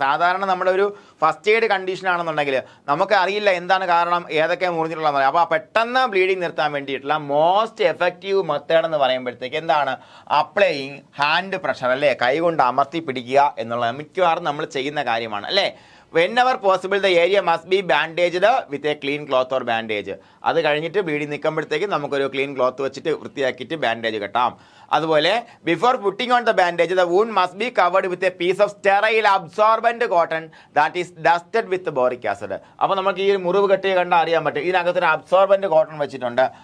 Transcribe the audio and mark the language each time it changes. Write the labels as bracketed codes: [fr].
[ml] സാധാരണ നമ്മുടെ ഒരു ഫസ്റ്റ് എയ്ഡ് കണ്ടീഷൻ ആണെന്നുണ്ടെങ്കിൽ നമുക്ക് അറിയില്ല എന്താണ് കാരണം, ഏതൊക്കെ മുറിഞ്ഞിട്ടുള്ളതെന്ന്. അപ്പോൾ പെട്ടെന്ന് ബ്ലീഡിംഗ് നിർത്താൻ വേണ്ടിയിട്ടുള്ള മോസ്റ്റ് എഫക്റ്റീവ് മെത്തേഡ് എന്ന് പറയുമ്പോഴത്തേക്ക് എന്താണ്? [en] applying hand pressure [ml] അല്ലേ? കൈകൊണ്ട് അമർത്തി പിടിക്കുക എന്നുള്ളത് മിക്കവാറും നമ്മൾ ചെയ്യുന്ന കാര്യമാണ് അല്ലേ? [en] whenever possible the area must be bandaged with a clean cloth or bandage. [ml] അത് കഴിഞ്ഞിട്ട് ബ്ലീഡിങ് നിൽക്കുമ്പോഴത്തേക്കും നമുക്കൊരു ക്ലീൻ ക്ലോത്ത് വെച്ചിട്ട് വൃത്തിയാക്കിയിട്ട് ബാൻഡേജ് കെട്ടാം. അതുപോലെ [en] Before putting on the bandage the wound must be covered with a piece of sterile absorbent cotton that is dusted with boric acid. [ml] അപ്പോൾ നമുക്ക് ഈ മുറിവ് കെട്ടി കണ്ടാൽ അറിയാൻ പറ്റും ഇതിനകത്തൊരു അബ്സോർബന്റ് കോട്ടൺ വെച്ചിട്ടുണ്ട്.